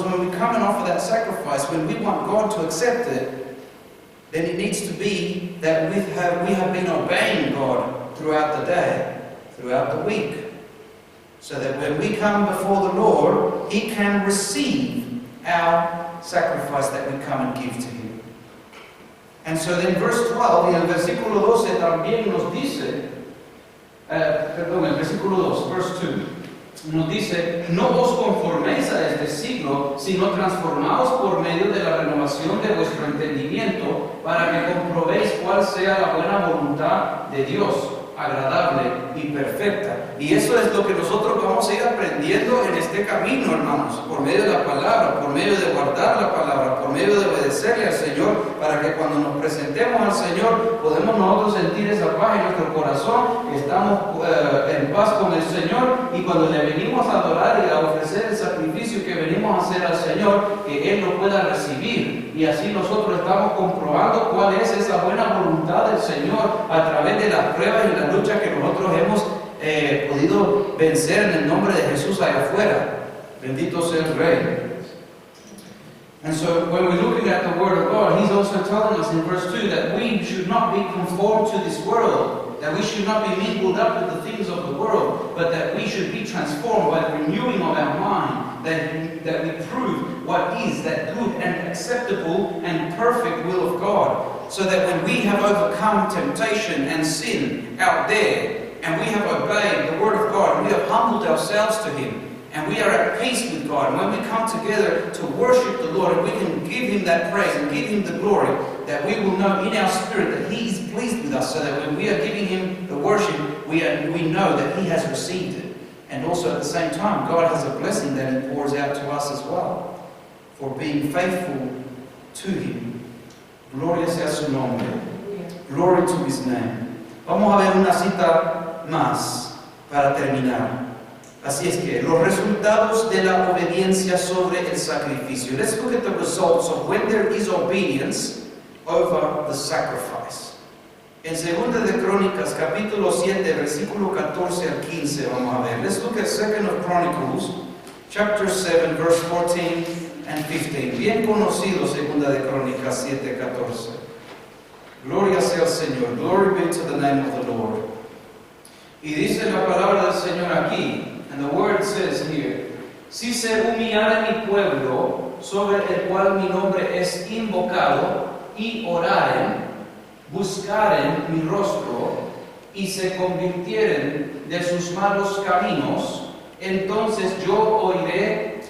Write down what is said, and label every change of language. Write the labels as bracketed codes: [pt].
[en] Because when we come and offer that sacrifice, when we want God to accept it, then it needs to be that we have been obeying God throughout the day, throughout the week. So that when we come before the Lord, He can receive our sacrifice that we come and give to Him. And so then verse 12, [es] y el versículo 12 también nos dice, el versículo 2, [en] verse 2, [es] nos dice, no os conforméis a este siglo, sino transformaos por medio de la renovación de vuestro entendimiento, para que comprobéis cuál sea la buena voluntad de Dios, agradable y perfecta. Y eso es lo que nosotros vamos a ir aprendiendo en este camino, hermanos, por medio de la palabra, por medio de guardar la palabra, por medio de obedecerle al Señor, para que cuando nos presentemos al Señor, podemos nosotros sentir esa paz en nuestro corazón, estamos en paz con el Señor, y cuando le venimos a adorar y a ofrecer el sacrificio que venimos a hacer al Señor, que Él lo pueda recibir. Y así nosotros estamos comprobando cuál es esa buena voluntad del Señor a través de las pruebas y las luchas que nosotros hemos podido vencer en el nombre de Jesús allá afuera. Bendito sea el Rey. [en] And so when we're looking at the Word of God, He's also telling us in verse 2 that we should not be conformed to this world, that we should not be mingled up with the things of the world, but that we should be transformed by the renewing of our mind, that we prove what is that good and acceptable and perfect will of God, so that when we have overcome temptation and sin out there, and we have obeyed the Word of God, and we have humbled ourselves to Him, and we are at peace with God, and when we come together to worship the Lord, and we can give Him that praise and give Him the glory, that we will know in our spirit that He is pleased with us, so that when we are giving Him the worship, we know that He has received it. And also at the same time, God has a blessing that He pours out to us as well, for being faithful to Him. [es] Gloria sea su nombre. [en] Glory to His name. [es] Vamos a ver una cita más para terminar. Así es que los resultados de la obediencia sobre el sacrificio. [en] Let's look at the results of when there is obedience over the sacrifice. [es] En 2 de Crónicas, capítulo 7, versículo 14 al 15, vamos a ver. [en] Let's look at 2 of Chronicles, chapter 7, verse 14 and 15. [es] Bien conocido 2 de Crónicas 7, 14. Gloria sea al Señor. [en] Glory be to the name of the Lord. [es] Y dice la palabra del Señor aquí, [en] and the word says here, [es] si se humillare mi pueblo, sobre el cual mi nombre es invocado, y oraren, buscaren mi rostro, y se convirtieren de sus malos caminos, entonces yo oiré